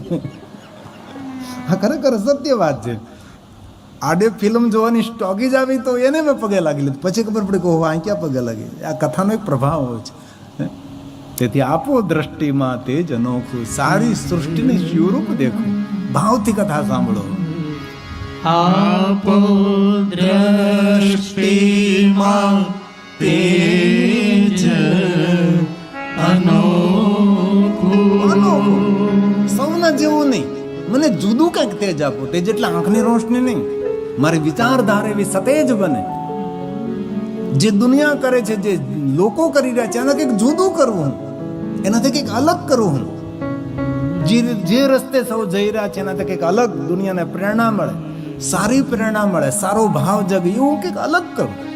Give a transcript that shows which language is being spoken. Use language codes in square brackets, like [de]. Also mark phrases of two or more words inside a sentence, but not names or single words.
[gu] આ ખરેખર સત્ય વાત છે. આડે ફિલ્મ જોવાની ટોકી જ આવી તો એને મેં પગે લાગી લીધું. પછી ખબર પડી કે આ ક્યાં પગે લાગી. આ કથાનો એક પ્રભાવ હોય છે. તેથી આપો દ્રષ્ટિમાં તેજ અનોખું, સારી સૃષ્ટિને શિવરૂપ દેખો. ભાવથી કથા સાંભળો. આપો દૃષ્ટિમાં તેજ અનોખું. સૌના જેવું નહીં, મને જુદું કંઈક તેજ આપો. તેજ એટલે આંખની રોશની નહીં, મારી વિચારધારા એવી સતેજ બને. જે દુનિયા કરે છે, જે લોકો કરી રહ્યા છે, એના કંઈક જુદું કરવું, એનાથી કંઈક અલગ કરવું. જે રસ્તે સૌ જઈ રહ્યા છે એનાથી કંઈક અલગ દુનિયાને પ્રેરણા મળે, સારી પ્રેરણા મળે, સારો ભાવ જગે, એવું કંઈક અલગ કરું.